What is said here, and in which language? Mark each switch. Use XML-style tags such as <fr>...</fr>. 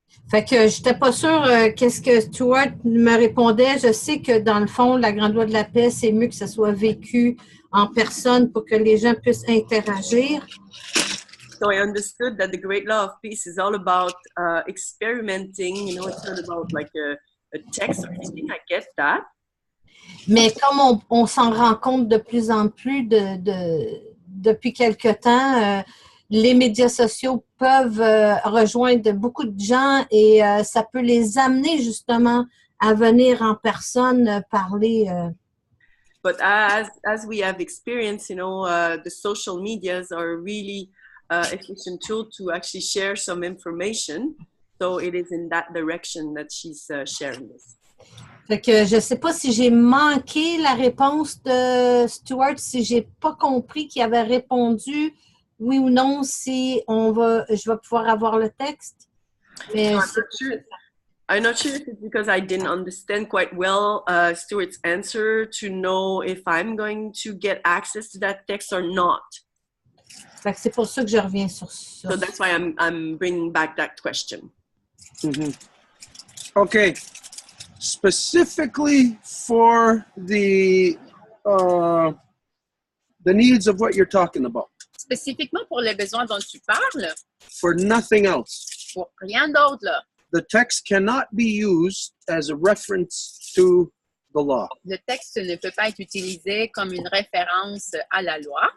<fr>Fait que j'étais pas sûre qu'est-ce que Stuart me répondait. Je sais que dans le fond, la Grande Loi de la Paix, c'est mieux que ça soit vécu en personne pour que les gens puissent interagir.</fr> <en>So I understood that the Great Law of Peace is all about experimenting. You know, it's not about like a text or anything. I get that.</en> <fr>Mais comme on s'en rend compte de plus en plus depuis quelque temps, les médias sociaux peuvent rejoindre beaucoup de gens et ça peut les amener justement à venir en personne parler.</fr> <en>But as we have experienced, you know, the social medias are really efficient tool to actually share some information. So it is in that direction that she's sharing this.</en> <fr>Fait que je ne sais pas si j'ai manqué la réponse de Stuart, si j'ai pas compris qu'il avait répondu oui ou non, si je vais pouvoir avoir le texte. Mais</fr> <en>no, I'm not sure if it's because I didn't understand quite well Stuart's answer to know if I'm going to get access to that text or not.</en> <fr>Fait que c'est pour ça que je reviens sur ça.</fr> <en>So that's why I'm bringing back that question. Mm-hmm. Okay. specifically for the needs of what you're talking about.</en> <fr>Spécifiquement pour les besoins dont tu parles,</fr> <en>For nothing else.</en> <fr>pour rien d'autre, là.</fr> <en>The text cannot be used as a reference to the law.</en> <fr>Le texte ne peut pas être utilisé comme une référence à la loi</fr>